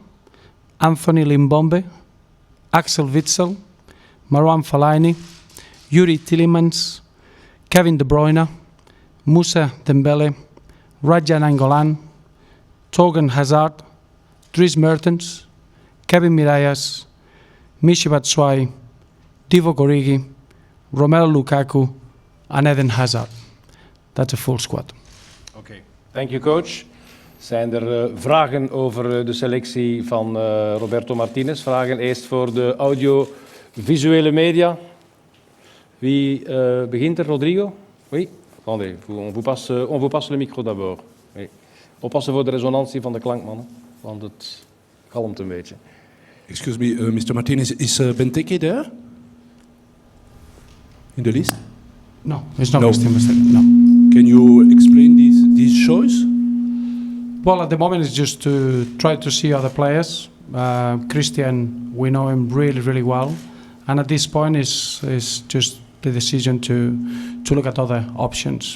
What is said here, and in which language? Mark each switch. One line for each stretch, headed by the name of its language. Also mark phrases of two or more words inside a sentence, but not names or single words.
English: Anthony Limbombe, Axel Witsel, Marwan Fellaini, Yuri Tillemans, Kevin De Bruyne, Moussa Dembele, Raja Nainggolan, Torgan Hazard, Dries Mertens, Kevin Mirallas, Michy Batshuayi, Divock Origi, Romelu Lukaku and Eden Hazard. That's a full squad. Okay, thank you coach.
Dutch: Zijn er vragen over de selectie van Roberto Martinez? Vragen eerst voor de audiovisuele media. Wie begint er? Rodrigo?
French: Oui? Attendez, on vous passe le micro d'abord. Oui.
Dutch: Oppassen voor de resonantie van de klankmannen, want het galmt een beetje.
English: Excuse me, Mr. Martinez, is Benteke there? In the list? No, it's not Christian Benteke. No. Can you explain this choice? Well, at the moment it's just to try to see other players. Christian, we know him really, really well, and at this point is just the decision to look at other options.